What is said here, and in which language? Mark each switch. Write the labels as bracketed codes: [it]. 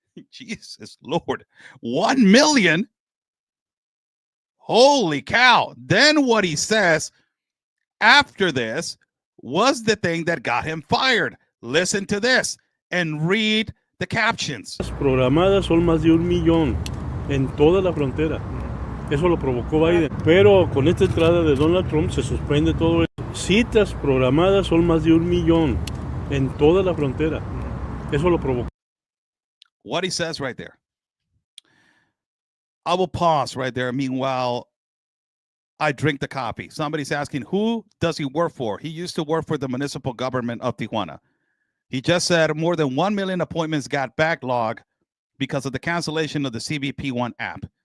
[en] Jesus Lord, 1 million. Holy cow. Then what he says after this was the thing that got him fired. Listen to this and read the captions. [es] Programadas son más de 1 millón en toda la frontera. Eso lo provocó Biden. Pero con esta entrada de Donald Trump se suspende todo eso. Citas programadas son más de 1 millón en toda la frontera. Eso lo provocó. [en] What he says right there. I will pause right there. Meanwhile, I drink the coffee. Somebody's asking, who does he work for? He used to work for the municipal government of Tijuana. He just said more than 1 million appointments got backlogged because of the cancellation of the CBP1 app.